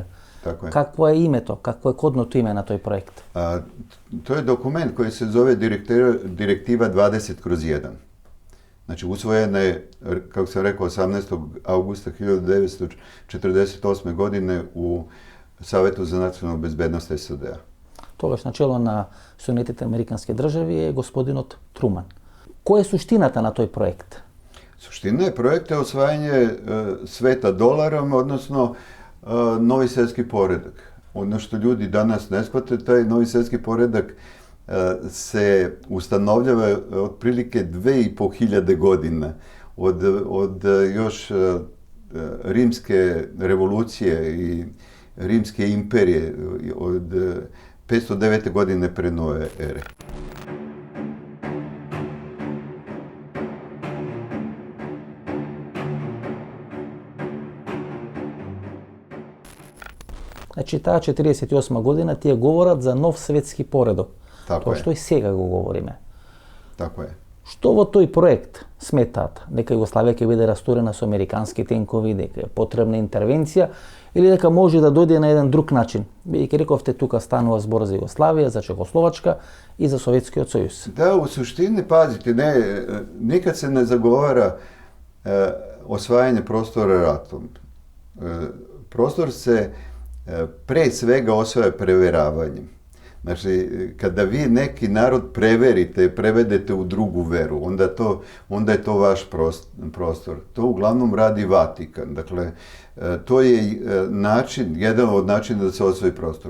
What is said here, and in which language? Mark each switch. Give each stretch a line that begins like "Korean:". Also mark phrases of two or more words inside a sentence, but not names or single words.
Macedonian: Какво е името, какво е кодното име на тој проект?
Serbian: To je dokument koji se zove Direktiva 20/1. Znači, usvojena je, kako sam rekao, 18. augusta 1948. godine u Savetu za nacionalnu bezbednost SAD-a.
Macedonian: Тогаш начело на Соединетите американски држави е господинот Труман. Која е суштината на тој проект?
Serbian: Suština je projekta je osvajanje sveta dolarom, odnosno novi svjetski poredak. Ono što ljudi danas ne shvate, taj novi svjetski poredak se ustanovljava otprilike 2500 godina od još rimske revolucije i rimske imperije od 509. godine pre nove ere.
Macedonian: Значи, таа 48 година тие говорат за нов светски поредок. Тоа што и сега го говориме. Тако е. Што во тој проект сметаат? Дека Југославија ќе биде растурена со американски тенкови, дека е потребна интервенција или дека може да дојде на еден друг начин? Бидејќи рековте тука станува збор за Југославија, за Чехословачка и за Советскиот сојуз.
Serbian: Да, у суштини, пазите, никад се не заговара освајање простора ратом. Prostor se pre svega osvaja preveravanjem. Znači, kada vi neki narod preverite, prevedete u drugu veru, onda je to vaš prostor. To uglavnom radi Vatikan. Dakle, to je način, jedan od načina da se osvoji prostor.